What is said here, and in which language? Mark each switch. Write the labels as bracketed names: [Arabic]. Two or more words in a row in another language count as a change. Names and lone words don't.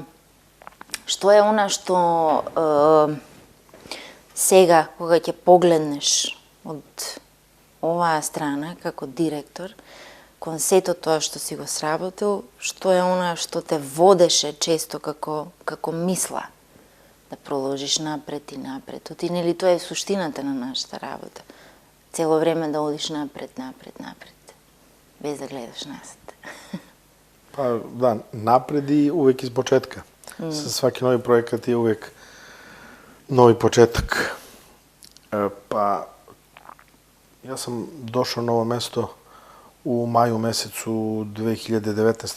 [Macedonian] Што е она што сега, кога ќе погледнеш од оваа страна како директор, кон сето тоа што си го сработил, што е она што те водеше често како мисла да продолжиш напред и напред. Оти, нели, тоа е суштината на нашата работа. Цело време да одиш напред, без да гледаш назад. [Serbian] Pa da, napred i uvek iz početka. Sa svaki novi projekat je uvek novi početak. Pa, ja sam došao na ovo mesto u maju mesecu 2019.